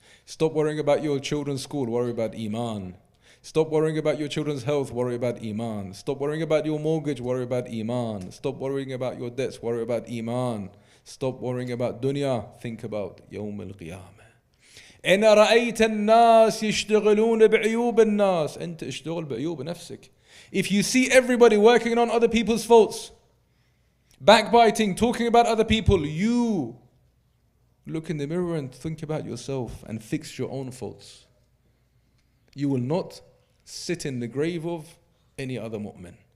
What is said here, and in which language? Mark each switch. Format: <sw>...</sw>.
<en>Stop worrying about your children's school, worry about iman. Stop worrying about your children's health, worry about iman. Stop worrying about your mortgage, worry about iman. Stop worrying about your debts, worry about iman. Stop worrying about dunya, think about يوم القيامة.</en> <ar>إن رأيت الناس يشتغلون بعيوب الناس أنت اشتغل بعيوب نفسك.</ar> <en>If you see everybody working on other people's faults, backbiting, talking about other people, you look in the mirror and think about yourself and fix your own faults. You will not sit in the grave of any other mu'min.</en>